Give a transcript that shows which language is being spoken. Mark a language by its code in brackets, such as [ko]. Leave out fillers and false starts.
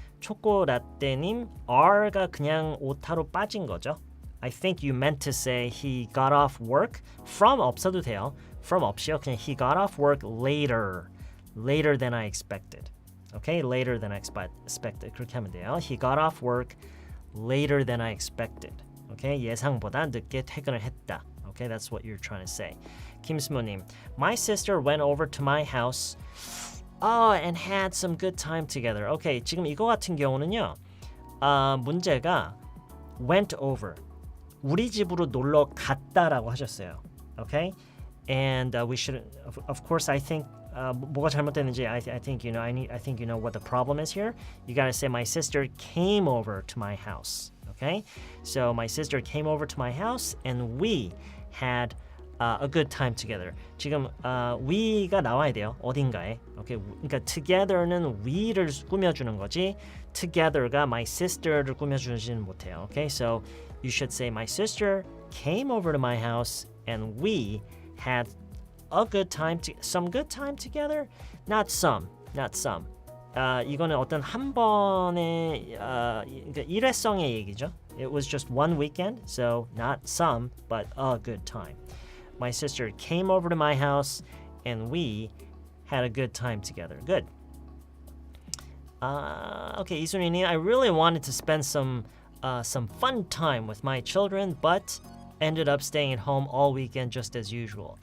[ko] 초코라떼님, R가 그냥 오타로 빠진 거죠? [en] I think you meant to say he got off work from [ko] 없어도 돼요. [en] From [ko] 없이요. [en] 그냥 he got off work later than I expected. Okay, later than I expected. [ko] 그렇게 하면 돼요. [en] He got off work later than I expected. Okay, [ko] 예상보다 늦게 퇴근을 했다. [en] Okay, that's what you're trying to say. 김스모님, my sister went over to my house and had some good time together. [ko] Okay, 지금 이거 같은 경우는요. 문제가 went over. 우리 집으로 놀러 갔다라고 하셨어요. [en] Okay? And we should, of course, I think [ko] 뭐가 잘못됐는지 [en] I think you know. I think you know what the problem is here. You gotta say my sister came over to my house. Okay, so my sister came over to my house and we had a good time together. [ko] 지금 we가 나와야 돼요. 어딘가에. Okay, 그러니까 together는 we를 꾸며주는 거지. Together가 my sister를 꾸며주지는 못해요. [en] Okay, so you should say my sister came over to my house and we had some good time together. Not some. [ko] 이거는 어떤 한 번의 그러니까 일회성의 얘기죠. [en] It was just one weekend, so not some, but a good time. My sister came over to my house, and we had a good time together. Good. Okay, 이순이님, I really wanted to spend some fun time with my children, but ended up staying at home all weekend just as usual.